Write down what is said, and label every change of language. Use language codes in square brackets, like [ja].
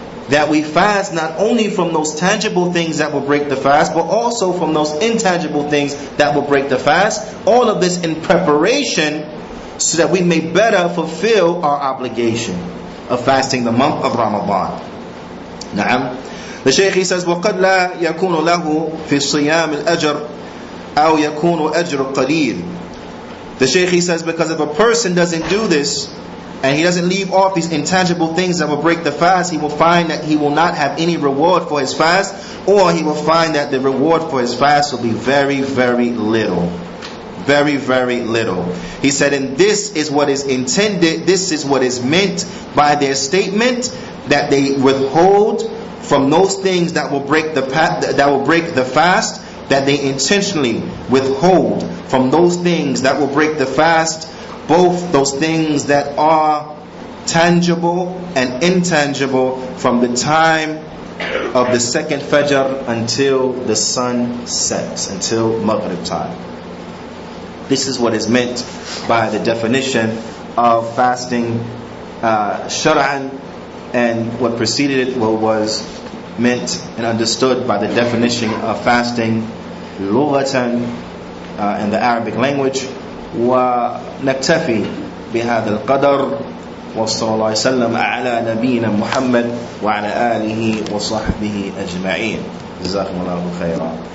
[en] That we fast not only from those tangible things that will break the fast, but also from those intangible things that will break the fast. All of this in preparation so that we may better fulfill our obligation of fasting the month of Ramadan. [ar] Na'am. [en] The Shaykh, he says, [ar] وَقَدْ لَا يَكُونُ لَهُ فِي الصِّيَامِ الْأَجْرِ أَوْ يَكُونُ أَجْرُ قَلِيلٍ. [en] The Shaykh, he says, because if a person doesn't do this, and he doesn't leave off these intangible things that will break the fast, he will find that he will not have any reward for his fast, or he will find that the reward for his fast will be very, very little. Very, very little. He said, and this is what is intended, this is what is meant by their statement, that they withhold from those things that will break the fast, that they intentionally withhold from those things that will break the fast, both those things that are tangible and intangible, from the time of the second Fajr until the sun sets, until Maghrib time. This is what is meant by the definition of fasting shar'an, and what preceded it was meant and understood by the definition of fasting lughatan in the Arabic language. [ar] ونكتفي بهذا القدر وصلى الله وسلم على نبينا محمد وعلى آله وصحبه أجمعين. جزاكم الله خيرا.